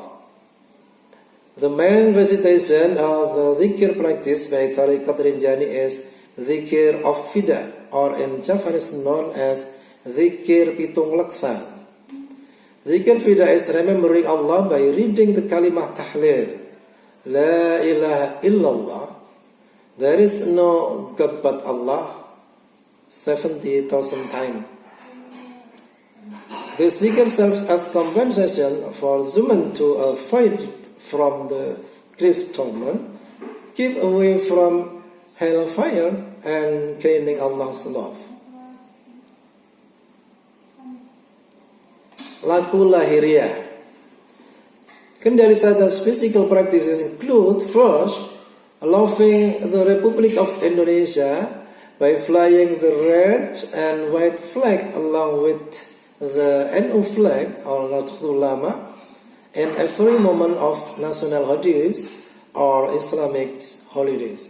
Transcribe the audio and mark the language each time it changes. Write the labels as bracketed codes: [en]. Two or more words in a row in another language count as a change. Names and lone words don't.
[en] The main recitation of the dhikr practice by Tarekat Rinjani is dhikr of Fida, or in Javanese known as dhikr [jv] pitung laksan. [en] Dhikr Fida is remembering Allah by reading the [ar] كلمة تهليل, لا إله إلا الله, [en] there is no God but Allah, 70,000 times. This dhikr serves as compensation for human to avoid from the grief torment, keep away from hellfire, and gaining Allah's love. [jv] Laku lahiriah. [en] Kendalisada's physical practices include first, loving the Republic of Indonesia by flying the red and white flag along with the NU flag or Nahdlatul Ulama in every moment of national holidays or Islamic holidays.